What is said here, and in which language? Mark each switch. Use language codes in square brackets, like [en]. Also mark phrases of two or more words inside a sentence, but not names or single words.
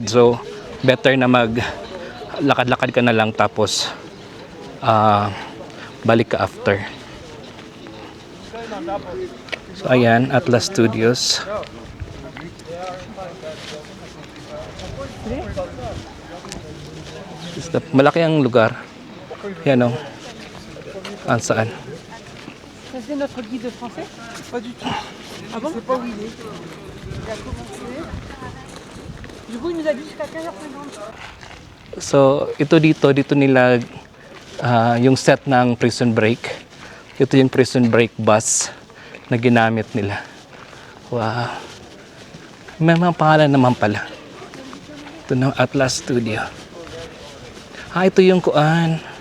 [en] So better [tl] na mag lakad-lakad ka na lang tapos balik ka after. So ayan, Atlas Studios. Malaki ang lugar. Yan o. Saan? [fr] C'est notre guide français? Pas du tout. Ah bon? Je sais pas où il est. Il a commencé. Du coup, il nous a dit jusqu'à 15h50. [tl] So, dito nila yung set ng Prison Break. Ito yung Prison Break bus na ginamit nila. Wow. May mga pangalan naman pala. Ito ng Atlas Studio. Ito yung kuan.